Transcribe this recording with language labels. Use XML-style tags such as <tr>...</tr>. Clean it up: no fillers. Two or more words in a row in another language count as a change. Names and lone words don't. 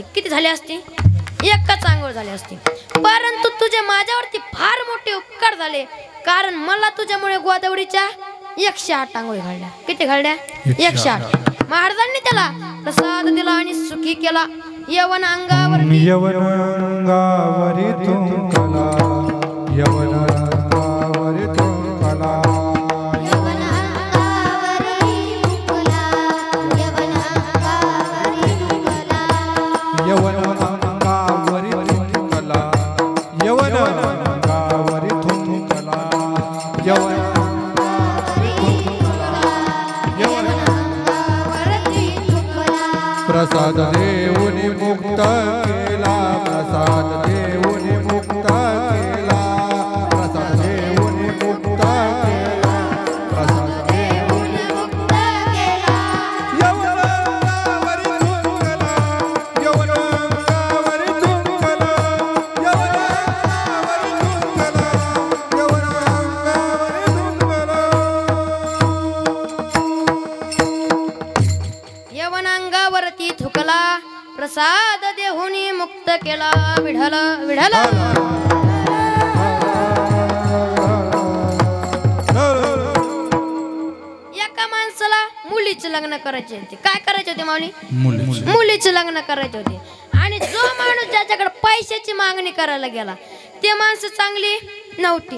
<mr>किती झाली असती? एकच आंघोळ झाली असती. परंतु तुझे माझ्यावरती फार मोठे उपकार झाले, कारण मला तुझ्यामुळे गोदावरीच्या 108 आंघोळी घालल्या. किती घालल्या? 108. महाराजांनी त्याला प्रसाद दिला आणि सुखी केला. यवन अंगावरती तुंकला, यवन अंगावरी तुंकला, यवन अंगावरी तुंकला, यवन अंगावरी तुंकला, यवन अंगावरी तुंकला, यवन अंगावरी तुंकला, यवन प्रसाद देऊनी मुक्त केला, प्रसाद देऊनी मुक्त केला, प्रसाद देऊनी मुक्त केला, प्रसाद देऊनी मुक्त केला, यवन अंगावरी तुंकला, यवन अंगावरी तुंकला, यवन अंगावरी तुंकला, यवन अंगावरी तुंकला. यवन अंगावरती थुकला, प्रसाद देहुनी मुक्त केला. विढल विढल. एका माणसाला मुलीचे लग्न करायचे होते. काय करायचे होते माऊली? मुलीचे लग्न करायचे होते. आणि जो माणूस ज्याच्याकडे पैशाची मागणी करायला गेला ते माणसं चांगली नव्हती.</mr>